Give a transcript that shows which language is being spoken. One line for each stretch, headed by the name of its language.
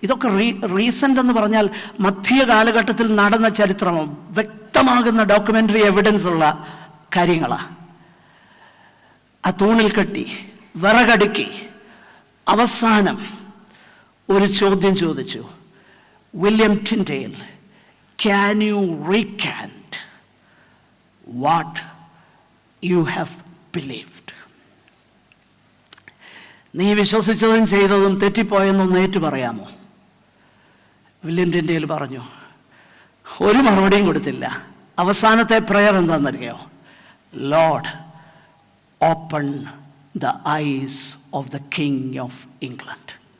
Malayalam: ഇതൊക്കെ റീസെന്റ് എന്ന് പറഞ്ഞാൽ മധ്യ കാലഘട്ടത്തിൽ നടന്ന ചരിത്രം, വ്യക്തമാകുന്ന ഡോക്യുമെന്ററി എവിഡൻസ് ഉള്ള കാര്യങ്ങളാണ്. ആ തൂണിൽ കെട്ടി വിറകടുക്കി അവസാനം ഒരു ചോദ്യം ചോദിച്ചു.
English: William Tyndale, can you recant what you have believed?
Malayalam: നീ വിശ്വസിച്ചതും ചെയ്തതും തെറ്റിപ്പോയെന്നൊന്ന് ഏറ്റു പറയാമോ? വില്യം ടിൻഡേൽ പറഞ്ഞു. ഒരു മറുപടിയും കൊടുത്തില്ല. അവസാനത്തെ പ്രയർ എന്താണെന്നറിയോ?
English: Lord, open the eyes of the king of England.